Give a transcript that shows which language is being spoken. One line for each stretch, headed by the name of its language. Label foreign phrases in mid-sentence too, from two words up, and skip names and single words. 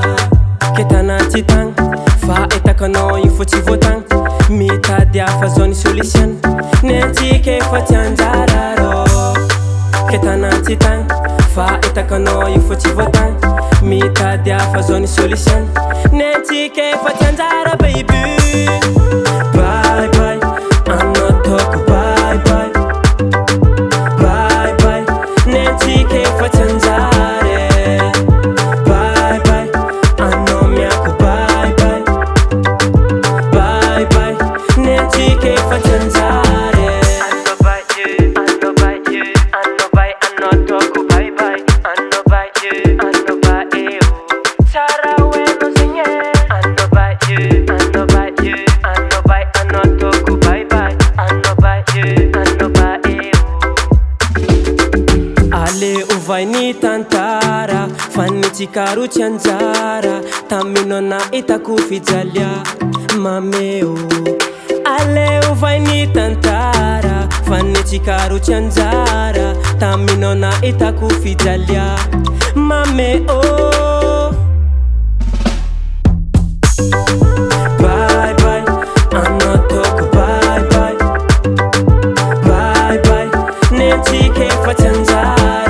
Malagasy: Ketana tsy tagny, fahitako anao io fô tsy voatagny, mitady hafa zao ny solution, nentsika efa tsy anjara rô. Ketana tsy tagny, fahitako anao io fô tsy voatagny, mitady hafa zao ny solution, nentsika efa tsy anjara baby.
English: Bye bye, anatoko bye bye, bye bye,
Malagasy: nentsika efa tsy anjary.
English: Bye bye,
Malagasy: anao miako
English: bye bye, bye bye,
Malagasy: nentsika efa tsy anjary.
English: Ano bye you, ano bye you, ano bye anatoko bye bye, ano bye you, ano bye eu,
Malagasy: Saraweno zegny.
English: Ano bye you, ano bye you, ano bye anatoko bye bye, ano bye you, ano bye eu.
Malagasy: Aleo vai ny tantara, fa nitsikaro tsy anjara, taminao nahitako fijalia mameo. Aleo vai ny tantara, fa nitsikaro tsy anjara, taminao nahitako fijalia mameo.
English: Bye bye, anatoko bye bye, bye bye,
Malagasy: nentsika efa tsy anjara.